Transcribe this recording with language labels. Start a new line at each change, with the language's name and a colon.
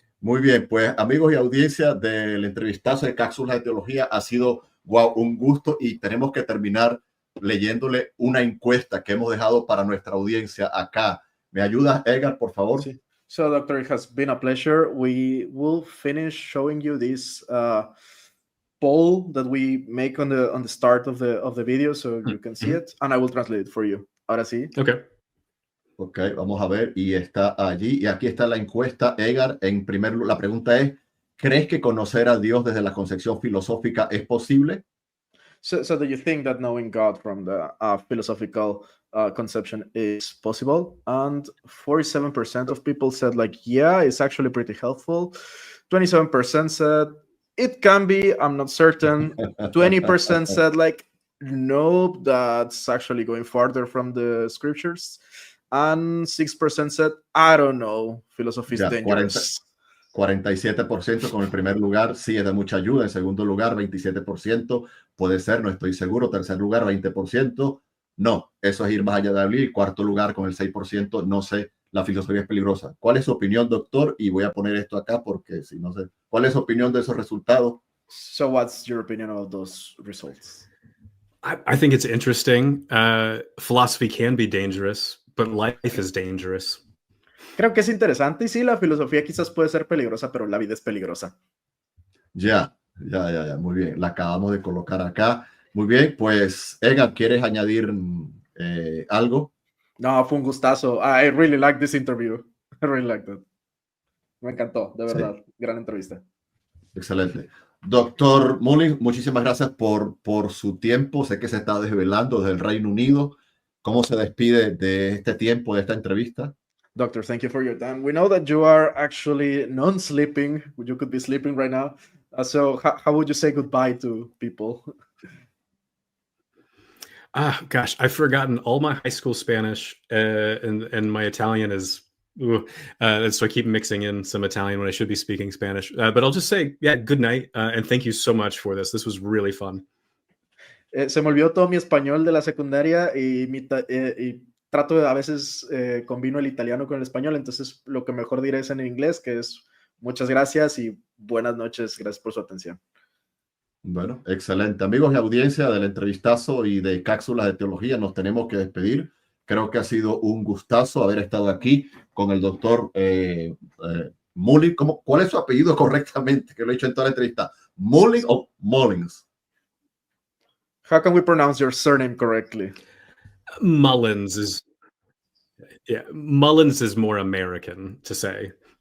Spanish: Muy bien, pues amigos y audiencia del entrevistazo de Cápsulas de Teología, ha sido un gusto y tenemos que terminar leyéndole una encuesta que hemos dejado para nuestra audiencia acá. ¿Me ayudas, Edgar, por favor? Sí.
English: So, Doctor, it has been a pleasure. We will finish showing you this poll that we make on the start of the video, so you can see it, and I will translate it for you.
Spanish: Ahora sí.
English: Okay.
Spanish: Ok, vamos a ver, y está allí, y aquí está la encuesta, Edgar. La pregunta es, ¿crees que conocer a Dios desde la concepción filosófica es posible?
English: So do you think that knowing God from the philosophical conception is possible? And 47% of people said, yeah, it's actually pretty helpful. 27% said, it can be, I'm not certain. 20% said, no, that's actually going farther from the scriptures. And 6% said, I don't know, philosophy is dangerous.
Spanish: 47% con el primer lugar, sí es de mucha ayuda. En segundo lugar, 27%, puede ser, no estoy seguro. Tercer lugar, 20%, no, eso es ir más allá de abrir. Cuarto lugar, con el 6%, no sé, la filosofía es peligrosa. ¿Cuál es su opinión, doctor? Y voy a poner esto acá porque si no sé. ¿Cuál es su opinión de esos resultados?
English: So what's your opinion about those results? I think it's interesting. Philosophy can be dangerous, but life is dangerous.
Spanish: Creo que es interesante y sí, la filosofía quizás puede ser peligrosa, pero la vida es peligrosa. Ya. Muy bien, la acabamos de colocar acá. Muy bien, pues Edgar, ¿quieres añadir ¿Algo? No, fue un gustazo.
English: I really like this interview. I really liked it.
Spanish: Me encantó, de verdad. Sí. Gran entrevista. Excelente. Doctor Mullins, muchísimas gracias por su tiempo. Sé que se está desvelando desde el Reino Unido. ¿Cómo se despide de este tiempo, de esta entrevista?
English: Doctor, thank you for your time. We know that you are actually non-sleeping. You could be sleeping right now. So how would you say goodbye to people? Gosh, I've forgotten all my high school Spanish, and my Italian is, so I keep mixing in some Italian when I should be speaking Spanish. But I'll just say, yeah, good night, and thank you so much for this. This was really fun.
Spanish: Se me olvidó todo mi español de la secundaria y trato de, a veces combino el italiano con el español, entonces lo que mejor diré es en inglés, que es muchas gracias y buenas noches. Gracias por su atención. Bueno, excelente. Amigos y audiencia del entrevistazo y de Cápsulas de Teología, nos tenemos que despedir. Creo que ha sido un gustazo haber estado aquí con el doctor Mullins. ¿Cuál es su apellido correctamente? Que lo he dicho en toda la entrevista. ¿Mullins o Mullins?
English: How can we pronounce your surname correctly? Mullins is more American to say.